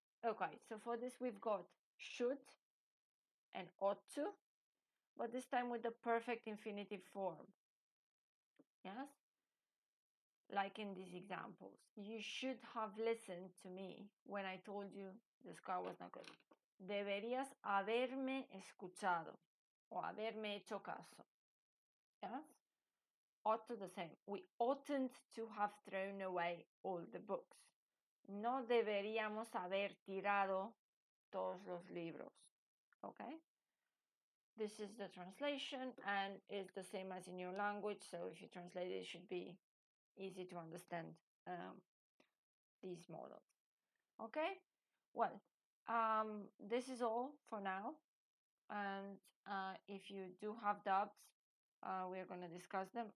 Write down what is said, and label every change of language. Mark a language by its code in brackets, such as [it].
[en] Okay, so for this we've got should and ought to, but this time with the perfect infinitive form. Yes, like in these examples, you should have listened to me when I told you this car was not good. [es] Deberías haberme escuchado o haberme hecho caso. [en] Yes, ought to the same. We oughtn't to have thrown away all the books. [es] No deberíamos haber tirado todos los libros. [en] Okay? This is the translation and it's the same as in your language. So if you translate it, it should be easy to understand these models. Okay? Well, this is all for now. And if you do have doubts, we're going to discuss them.